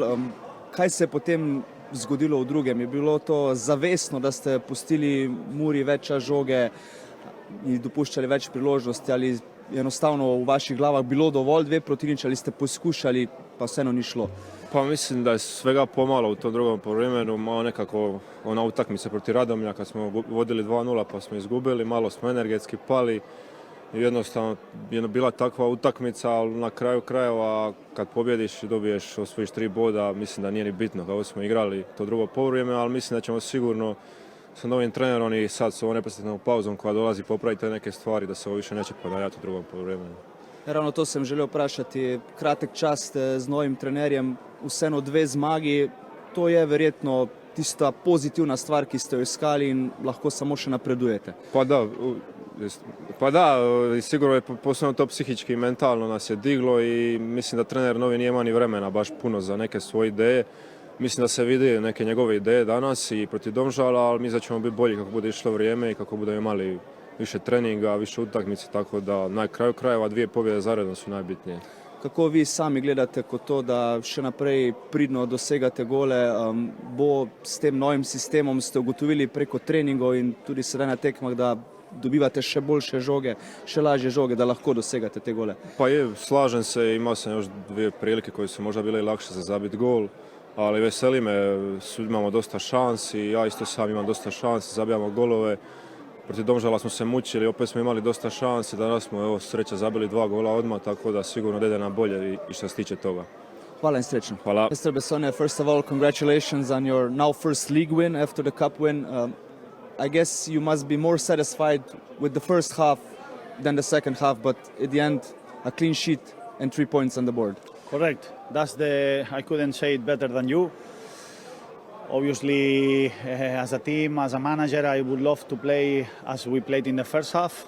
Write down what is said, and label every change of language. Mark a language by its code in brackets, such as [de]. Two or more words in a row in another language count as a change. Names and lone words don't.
[sl] Kaj se je potem zgodilo v drugem? Je bilo to zavestno, da ste pustili Muri več žoge in dopuščali več priložnosti, ali enostavno v vaših glavah bilo dovolj 2-0 ali ste poskušali, pa vseeno ni šlo? [hr] Pa mislim da je svega pomalo u tom drugom poluvremenu, malo nekako ona utakmica protiv Radomlja kad smo vodili 2-0 pa smo izgubili, malo smo energetski pali i jednostavno je bila takva utakmica, ali na kraju krajeva kad pobjediš i dobiješ, osvojiš 3 boda, mislim da nije ni bitno kako smo igrali to drugo poluvrijeme, ali mislim da ćemo sigurno sa novim trenerom i sad s ovom neposrednom pauzom koja dolazi popraviti te neke stvari da se ovo više neće ponavljati u drugom poluvremenu. [sl] Ravno to sem želel vprašati. Kratek čas ste z novim trenerjem, vseeno 2 zmagi. To je verjetno tista pozitivna stvar, ki ste jo iskali in lahko samo še napredujete. [hr] Pa da, sigurno je posebno to psihički i mentalno nas je diglo i mislim da trener novi nije imao ni vremena baš puno za neke svoje ideje. Mislim da se vidi neke njegove ideje danas i protiv Domžala, ali mi da ćemo biti bolji kako bude išlo vrijeme i kako budemo imali više treninga, više utakmice, tako da na kraju krajeva 2 pobjede zaredno su najbitnije. [sl] Kako vi sami gledate kot to, da še naprej pridno dosegate gole? Bo s tem novim sistemom ste ugotovili preko treningov in tudi sedaj na tekmah, da dobivate še boljše žoge, še lažje žoge, da lahko dosegate te gole? [hr] Pa je, slažem se, imao sam još 2 prilike koje su možda bile lakše za zabiti gol, ali veseli me, imamo dosta šansi, ja isto sam imam dosta šansi, zabijamo golove. Protiv Domžala smo se mučili, opet smo imali dosta šanse, danas smo evo sreća zabili 2 gola odmah, tako da sigurno ide nam bolje i što se tiče toga. [sl] Hvala in srečno. [hr] Hvala. [en] Mr. Bessone, first of all, congratulations on your now first league win after the cup win. I guess you must be more satisfied with the first half than the second half, but at the end, a clean sheet and 3 points on the board. Correct. I couldn't say it better than you. Obviously, as a team, as a manager, I would love to play as we played in the first half.